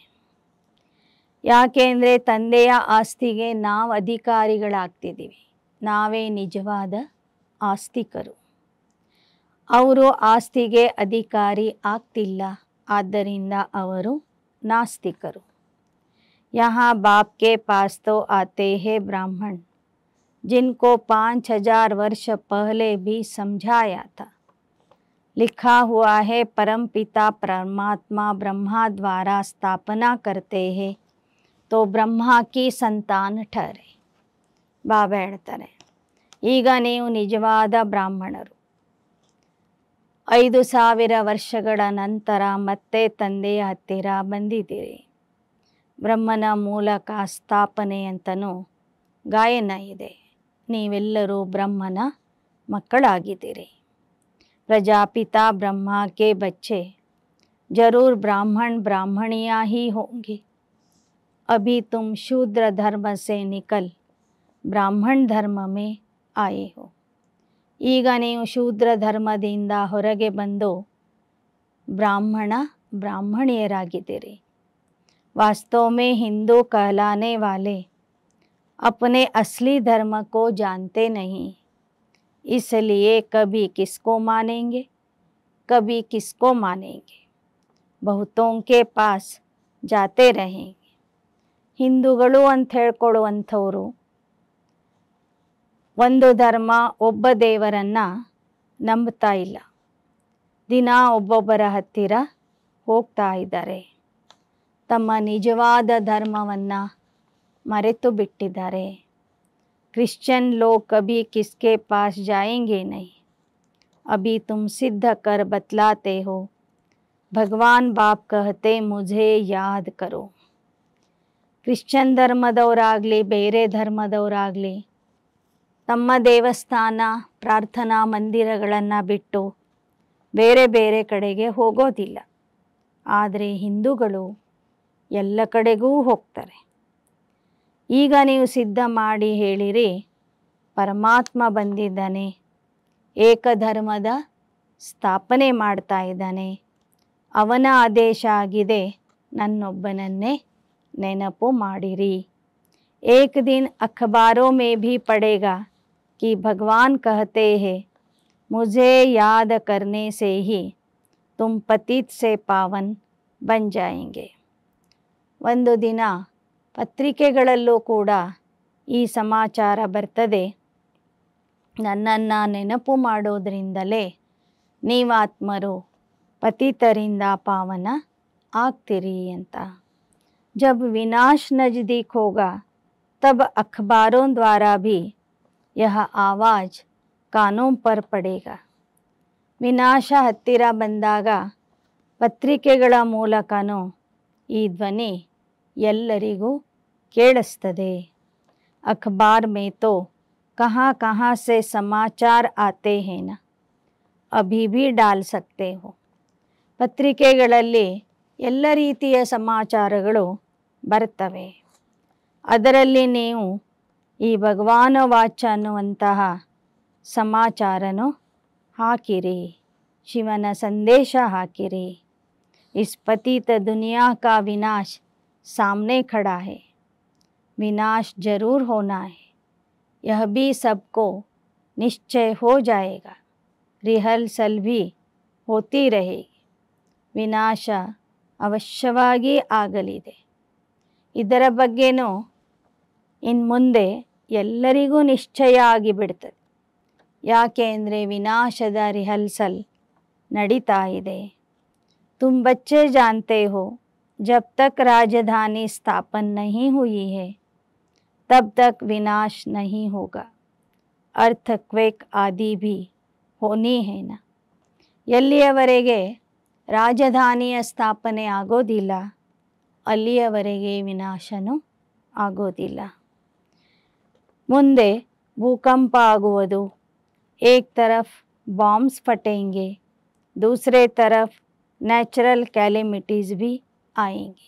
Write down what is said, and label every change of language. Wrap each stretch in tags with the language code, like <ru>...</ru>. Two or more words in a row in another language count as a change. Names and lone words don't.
<kn>ಯಾಕೆಂದರೆ ತಂದೆಯ ಆಸ್ತಿಗೆ ನಾವು ಅಧಿಕಾರಿಗಳಾಗ್ತಿದ್ದೀವಿ. ನಾವೇ ನಿಜವಾದ ಆಸ್ತಿಕರು. ಅವರು ಆಸ್ತಿಗೆ ಅಧಿಕಾರಿ ಆಗ್ತಿಲ್ಲ, ಆದ್ದರಿಂದ ಅವರು ನಾಸ್ತಿಕರು.</kn> <hi>यहाँ बाप के पास तो आते हैं ब्राह्मण जिनको 5000 वर्ष पहले भी समझाया था. लिखा हुआ है परम पिता परमात्मा ब्रह्मा द्वारा स्थापना करते हैं तो ब्रह्मा की संतान ठहरे.</hi> <kn>ಬಾಬಾ ಹೇಳ್ತಾರೆ ಈಗ ನೀವು ನಿಜವಾದ ಬ್ರಾಹ್ಮಣರು. 5000 ವರ್ಷಗಳ ನಂತರ ಮತ್ತೆ ತಂದೆಯ ಹತ್ತಿರ ಬಂದಿದ್ದೀರಿ. ಬ್ರಹ್ಮನ ಮೂಲಕ ಸ್ಥಾಪನೆ ಅಂತನೂ ಗಾಯನ ಇದೆ. ನೀವೆಲ್ಲರೂ ಬ್ರಹ್ಮನ ಮಕ್ಕಳಾಗಿದ್ದೀರಿ.</kn> <hi>प्रजापिता ब्रह्मा के बच्चे जरूर ब्राह्मण ब्राह्मणियाँ ही होंगे. अभी तुम शूद्र धर्म से निकल ब्राह्मण धर्म में आए हो.</hi> <kn>ಈಗ ನೀವು ಶೂದ್ರ ಧರ್ಮದಿಂದ ಹೊರಗೆ ಬಂದು ಬ್ರಾಹ್ಮಣ ಬ್ರಾಹ್ಮಣಿಯರಾಗಿದ್ದೀರಿ.</kn> <hi>वास्तव में हिंदू कहलाने वाले अपने असली धर्म को जानते नहीं, इसलिए कभी किसको मानेंगे कभी किसको मानेंगे. बहुतों के पास जाते रहेंगे.</hi> <kn>ಹಿಂದೂಗಳು ಅಂತ ಹೇಳ್ಕೊಳ್ಳುವಂಥವರು ಒಂದು ಧರ್ಮ ಒಬ್ಬ ದೇವರನ್ನು ನಂಬ್ತಾ ಇಲ್ಲ. ದಿನ ಒಬ್ಬೊಬ್ಬರ ಹತ್ತಿರ ಹೋಗ್ತಾ ಇದ್ದಾರೆ. ತಮ್ಮ ನಿಜವಾದ ಧರ್ಮವನ್ನು ಮರೆತು ಬಿಟ್ಟಿದ್ದಾರೆ.</kn> <hi>क्रिश्चियन लोग कभी किसके पास जाएंगे नहीं. अभी तुम सिद्ध कर बतलाते हो. भगवान बाप कहते मुझे याद करो.</hi> <kn>ಕ್ರಿಶ್ಚಿಯನ್ ಧರ್ಮದವರಾಗಲಿ ಬೇರೆ ಧರ್ಮದವರಾಗಲಿ ತಮ್ಮ ದೇವಸ್ಥಾನ ಪ್ರಾರ್ಥನಾ ಮಂದಿರಗಳನ್ನು ಬಿಟ್ಟು ಬೇರೆ ಬೇರೆ ಕಡೆಗೆ ಹೋಗೋದಿಲ್ಲ. ಆದರೆ ಹಿಂದೂಗಳು ಎಲ್ಲ ಕಡೆಗೂ ಹೋಗ್ತಾರೆ. ಈಗ ನೀವು ಸಿದ್ಧ ಮಾಡಿ ಹೇಳಿರಿ ಪರಮಾತ್ಮ ಬಂದಿದ್ದಾನೆ, ಏಕಧರ್ಮದ ಸ್ಥಾಪನೆ ಮಾಡ್ತಾ ಇದ್ದಾನೆ, ಅವನ ಆದೇಶ ಆಗಿದೆ, ನನ್ನೊಬ್ಬನನ್ನೇ ನೆನಪು ಮಾಡಿರಿ.</kn> <hi>एक दिन अखबारों में भी पढ़ेगा कि भगवान कहते हैं मुझे याद करने से ही तुम पतित से पावन बन जाएंगे.</hi> <kn>ಒಂದು ದಿನ ಪತ್ರಿಕೆಗಳಲ್ಲೂ ಕೂಡ ಈ ಸಮಾಚಾರ ಬರ್ತದೆ, ನನ್ನನ್ನು ನೆನಪು ಮಾಡೋದ್ರಿಂದಲೇ ನೀವಾತ್ಮರು ಪತಿತರಿಂದ ಪಾವನ ಆಗ್ತೀರಿ ಅಂತ.</kn> <hi>जब विनाश नज़दीक होगा तब अखबारों द्वारा भी यह आवाज़ कानों पर पड़ेगा.</hi> <kn>ವಿನಾಶ ಹತ್ತಿರ ಬಂದಾಗ ಪತ್ರಿಕೆಗಳ ಮೂಲಕನೂ ಈ ಧ್ವನಿ ಎಲ್ಲರಿಗೂ ಕೇಳಿಸ್ತದೆ.</kn> <hi>अखबार में तो कहाँ कहाँ से समाचार आते हैं ना, अभी भी डाल सकते हो.</hi> <kn>ಪತ್ರಿಕೆಗಳಲ್ಲಿ ಎಲ್ಲ ರೀತಿಯ ಸಮಾಚಾರಗಳು ಬರ್ತವೆ. ಅದರಲ್ಲಿ ನೀವು ಈ ಭಗವಾನ ವಾಚ ಅನ್ನುವಂತಹ ಸಮಾಚಾರನು ಹಾಕಿರಿ, ಶಿವನ ಸಂದೇಶ ಹಾಕಿರಿ.</kn> <hi>इस पतित दुनिया का विनाश सामने खड़ा है. विनाश जरूर होना है, यह भी सबको निश्चय हो जाएगा. रिहर्सल भी होती रहेगी.</hi> <kn>ವಿನಾಶ ಅವಶ್ಯವಾಗಿ ಆಗಲಿದೆ. ಇದರ ಬಗ್ಗೆನೂ ಇನ್ನು ಮುಂದೆ ಎಲ್ಲರಿಗೂ ನಿಶ್ಚಯ ಆಗಿಬಿಡ್ತದೆ. ಯಾಕೆ ಅಂದರೆ ವಿನಾಶದ ರಿಹರ್ಸಲ್ ನಡೀತಾ ಇದೆ.</kn> <hi>तुम बच्चे जानते हो जब तक राजधानी स्थापन नहीं हुई है तब तक विनाश नहीं होगा. अर्थक्वेक आदि भी होनी है ना.</hi> <kn>ಎಲ್ಲಿಯವರೆಗೆ ರಾಜಧಾನಿಯ ಸ್ಥಾಪನೆ ಆಗೋದಿಲ್ಲ ಅಲ್ಲಿಯವರೆಗೆ ವಿನಾಶನೂ ಆಗೋದಿಲ್ಲ. ಮುಂದೆ ಭೂಕಂಪ ಆಗುವುದು.</kn> <hi>एक तरफ़ बॉम्ब्स फटेंगे, दूसरे तरफ़</hi> <en>natural calamities</en> <hi>भी आएंगे.</hi>